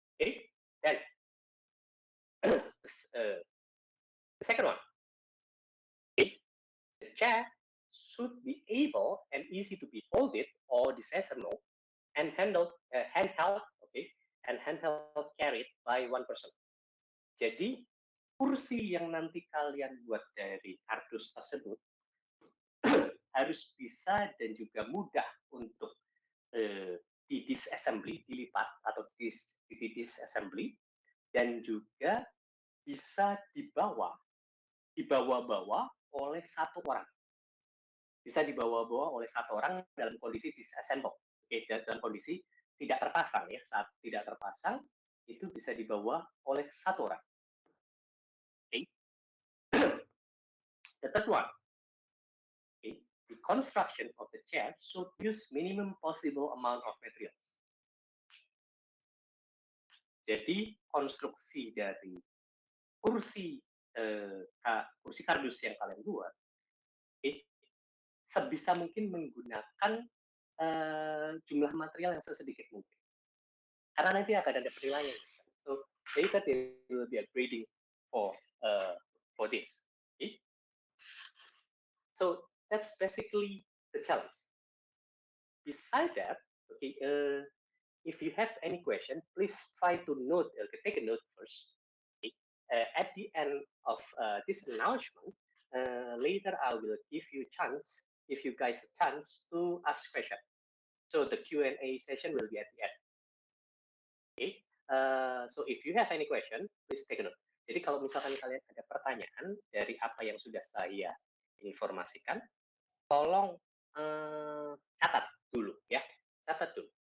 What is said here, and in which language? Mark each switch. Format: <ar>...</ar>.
<en>Okay, then the second one, okay, the chair should be able and easy to be folded or disassembled and handheld, okay, and handheld carried by one person.</en> <id>Jadi kursi yang nanti kalian buat dari kardus tersebut harus bisa dan juga mudah untuk di disassembly, dilipat atau di disassembly, dan juga bisa dibawa-bawa oleh satu orang. Bisa dibawa-bawa oleh satu orang dalam kondisi disassemble. Oke, dalam kondisi tidak terpasang ya. Saat tidak terpasang, itu bisa dibawa oleh satu orang.</id> <en>Okay. The third one, okay, the construction of the chair should use minimum possible amount of materials.</en> <id>Jadi konstruksi dari kursi kursi kardus yang kalian buat, sebisa mungkin menggunakan jumlah material yang sesedikit mungkin. Karena nanti akan ada penilaian.</id> <en>So later there will be a grading for this. Okay? So that's basically the challenge. Beside that, okay, if you have any question, please try to note, take a note first. Okay? At the end of this announcement, later I will give you a chance to ask question. So the Q&A session will be at the end. Okay? So if you have any question, please take a note.</en> <id>Jadi kalau misalkan kalian ada pertanyaan dari apa yang sudah saya informasikan, tolong catat dulu ya, catat dulu.</id>